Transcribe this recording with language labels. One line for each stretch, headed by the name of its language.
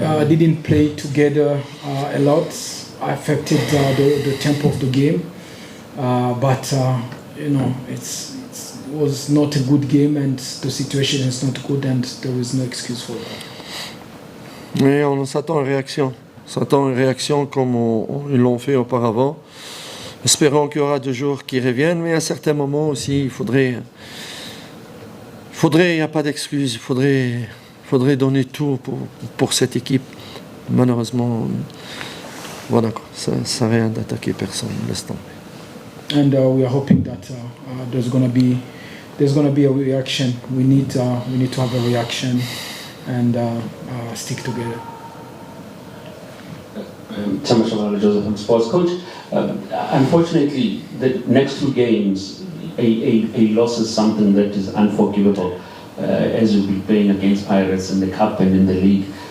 English: didn't play together a lot, affected the tempo of the game. But it was not a good game, and the situation is not good, and there is no excuse for that.
French: Mais on s'attend à une réaction. On s'attend à une réaction comme ils l'ont fait auparavant. Espérons qu'il y aura 2 jours qui reviennent, mais à certains moments aussi, il faudrait, il n'y a pas d'excuse, il faudrait donner tout pour cette équipe. Malheureusement, voilà, ça ne sert à rien d'attaquer personne, laisse tomber.
English: And we are hoping that there's gonna be a reaction. We need to have a reaction and stick together. Thomas Joseph from Sports Coach. Unfortunately, the next 2 games, a loss is something that is unforgivable, as you'll be playing against Pirates in the Cup and in the league.